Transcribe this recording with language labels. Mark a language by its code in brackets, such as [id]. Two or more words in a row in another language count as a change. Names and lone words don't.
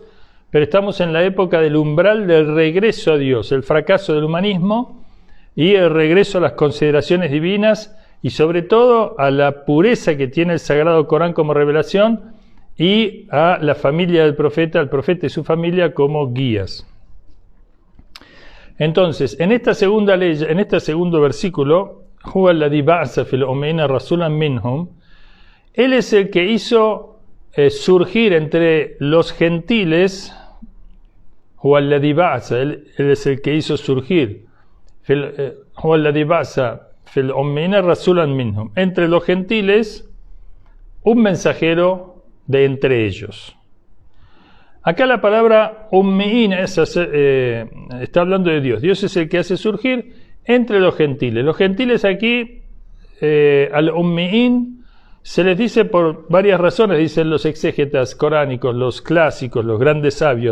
[es] Pero estamos en la época del umbral del regreso a Dios, el fracaso del humanismo y el regreso a las consideraciones divinas y sobre todo a la pureza que tiene el Sagrado Corán como revelación y a la familia del profeta, al profeta y su familia como guías. Entonces, en esta segunda ley, en este segundo versículo, [ar] هو الذي بعث في الأميين رسولا منهم, [es] él es el que hizo surgir entre los gentiles, [ar] هو الذي بعث, [es] él es el que hizo surgir, [ar] هو الذي بعث في الأميين رسولا منهم, [es] entre los gentiles, un mensajero de entre ellos. Acá la palabra ummi'in está hablando de Dios. Dios es el que hace surgir entre los gentiles. Los gentiles aquí, al ummi'in, se les dice por varias razones, dicen los exégetas coránicos, los clásicos, los grandes sabios.